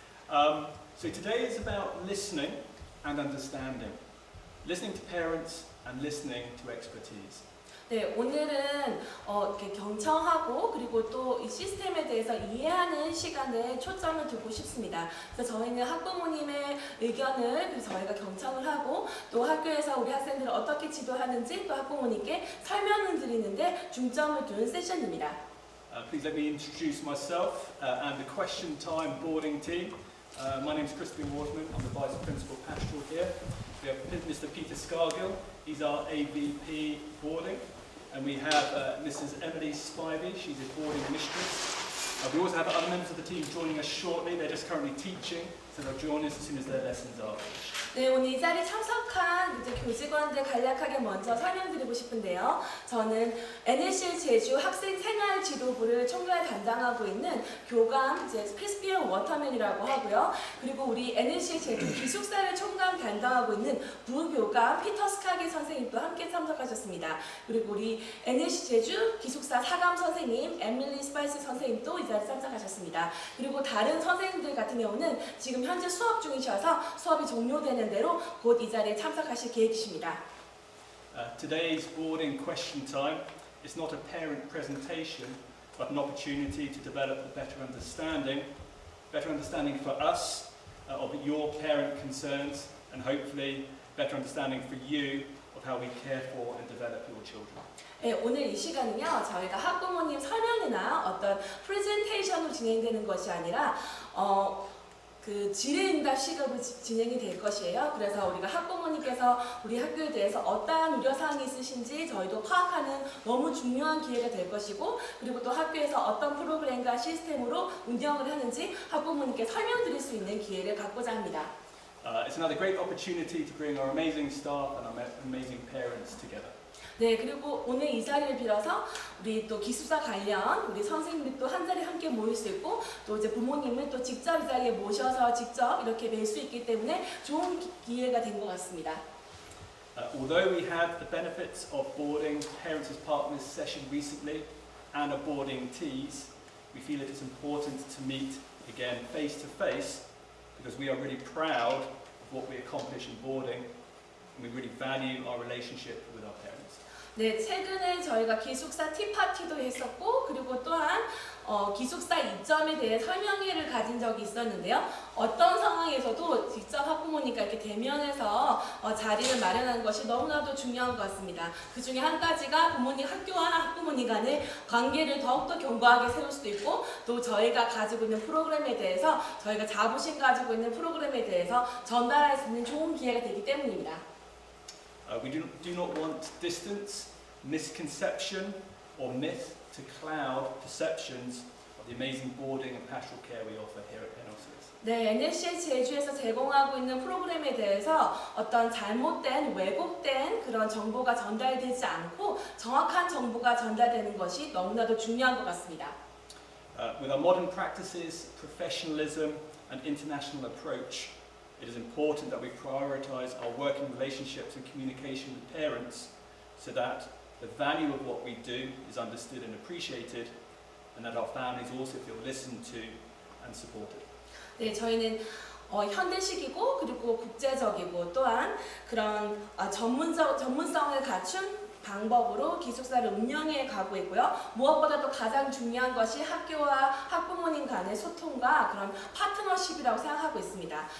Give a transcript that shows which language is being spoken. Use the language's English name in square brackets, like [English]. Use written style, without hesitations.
[English] So today is about listening and understanding. Listening to parents and listening to expertise. [Korean] 네, 오늘은 이렇게 경청하고 그리고 또 이 시스템에 대해서 이해하는 시간에 초점을 두고 싶습니다. 그래서 저희는 학부모님의 의견을 그래서 저희가 경청을 하고 또 학교에서 우리 학생들을 어떻게 지도하는지 또 학부모님께 설명을 드리는데 중점을 둔 세션입니다. [English] Please let me introduce myself and the question time boarding team. My name is Christopher Waterman. I'm the Vice Principal Pastoral here. We have Mr. Peter Scargill. He's our AVP boarding. And we have Mrs. Emily Spivey. She's a boarding mistress. We also have other members of the team joining us shortly. They're just currently teaching, so they'll join us as soon as their lessons are finished. [Korean] 네, 오늘 이 자리에 참석한 이제 교직원들 간략하게 먼저 설명드리고 싶은데요. 저는 NLCS 제주 학생생활지도부를 총괄 담당하고 있는 교감 크리스피언 워터맨이라고 하고요. 그리고 우리 NLCS 제주 기숙사를 총괄 담당하고 있는 부교감 피터 스카기 선생님도 함께 참석하셨습니다. 그리고 우리 NLCS 제주 기숙사 사감 선생님 에밀리 스파이스 선생님도 이 자리에 참석하셨습니다. 그리고 다른 선생님들 같은 경우는 지금 현재 수업 중이셔서 수업이 종료되는 대로 곧 이 자리에 참석하실 계획이십니다. [English] Today's boarding question time is not a parent presentation, but an opportunity to develop a better understanding for us of your parent concerns, and hopefully better understanding for you of how we care for and develop your children. [Korean] 네, 오늘 이 시간은요, 저희가 학부모님 설명이나 어떤 프레젠테이션으로 진행되는 것이 아니라 그 질의응답 시급으로 진행이 될 것이에요. 그래서 우리가 학부모님께서 우리 학교에 대해서 어떠한 우려사항이 있으신지 저희도 파악하는 너무 중요한 기회가 될 것이고, 그리고 또 학교에서 어떤 프로그램과 시스템으로 운영을 하는지 학부모님께 설명드릴 수 있는 기회를 갖고자 합니다. [English] It's another great opportunity to bring our amazing staff and our amazing parents together. [Korean] 네, 그리고 오늘 이 자리를 빌어서 우리 또 기숙사 관련 우리 선생님들이 또 한 자리에 함께 모일 수 있고, 또 이제 부모님을 또 직접 이 자리에 모셔서 직접 이렇게 뵐 수 있기 때문에 좋은 기회가 된 것 같습니다. [English] Although we had the benefits of boarding parents as partners session recently and of boarding teas, we feel it is important to meet again face to face because we are really proud of what we accomplish in boarding and we really value our relationship with our parents. [Korean] 네, 최근에 저희가 기숙사 티파티도 했었고, 그리고 또한 기숙사 이점에 대해 설명회를 가진 적이 있었는데요. 어떤 상황에서도 직접 학부모님과 이렇게 대면해서 자리를 마련하는 것이 너무나도 중요한 것 같습니다. 그 중에 한 가지가 부모님, 학교와 학부모님 간의 관계를 더욱더 견고하게 세울 수도 있고, 또 저희가 가지고 있는 프로그램에 대해서 저희가 자부심 가지고 있는 프로그램에 대해서 전달할 수 있는 좋은 기회가 되기 때문입니다. [English] We do not want distance, misconception, or myth to cloud perceptions of the amazing boarding and pastoral care we offer here at NLCS. [Korean] 네, NLCS 제주에서 제공하고 있는 프로그램에 대해서 어떤 잘못된, 왜곡된 그런 정보가 전달되지 않고 정확한 정보가 전달되는 것이 너무나도 중요한 것 같습니다. [English] With our modern practices, professionalism, and international approach, it is important that we prioritize our working relationships and communication with parents so that the value of what we do is understood and appreciated and that our families also feel listened to and supported. [Korean] 네, 저희는 현대식이고 그리고 국제적이고 또한 그런 전문성을 갖춘 방법으로 기숙사를 운영해 가고 있고요. 무엇보다도 가장 중요한 것이 학교와 학부모님 간의 소통과 그런 파트너십이라고 생각하고 있습니다.